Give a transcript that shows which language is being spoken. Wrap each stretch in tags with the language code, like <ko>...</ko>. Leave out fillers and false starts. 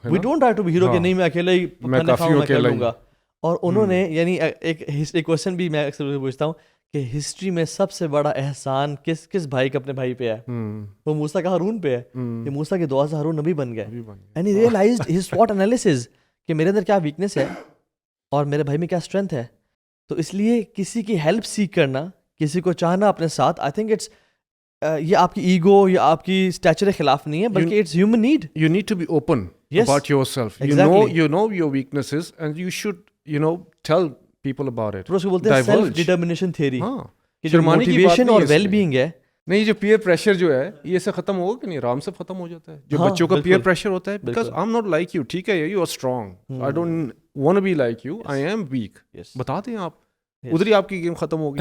<en>We don't try to be hero</en> <ur>کہ نہیں میں اکیلا ہی کھانا کھاؤں میں کر لوں گا. اور انہوں نے یعنی ایک کویشچن بھی میں اکثر پوچھتا ہوں کہ ہسٹری میں سب سے بڑا احسان کس بھائی کا اپنے بھائی پہ ہے؟ وہ موسیٰ کا ہارون پہ ہے, کہ موسیٰ کی دعا سے ہارون نبی بن گئے.</ur> <en>and he realised his SWOT analysis</en> <ur>کہ میرے اندر کیا ویکنیس ہے اور میرے بھائی میں کیا اسٹرینتھ ہے. تو اس لیے کسی کی ہیلپ سیکھ کرنا, کسی کو چاہنا اپنے ساتھ, آئی تھنک اٹس یہ آپ کی ایگو یا آپ کی اسٹیچر کے خلاف نہیں ہے, بلکہ</ur> <en>It's human need. You need to be open about yourself. You know your weaknesses and you should, tell people about it.</en> <ur>اس کو بولتے ہیں سیلف ڈٹرمنیشن تھیوری, کہ جو موٹیویشن اور ویل بینگ ہے. نہیں, جو پیئر پریشر جو ہے یہ سے ختم ہوگا کہ نہیں, آرام سے ختم ہو جاتا ہے. جو بچوں کا پیئر پریشر ہوتا ہے,</ur> <en>Because I am not like you, ٹھیک ہے, you are strong, I don't want to be like you, I am weak.</en> <ur>بتا دیں آپ, ادھر ہی آپ کی گیم ختم ہوگی.</ur>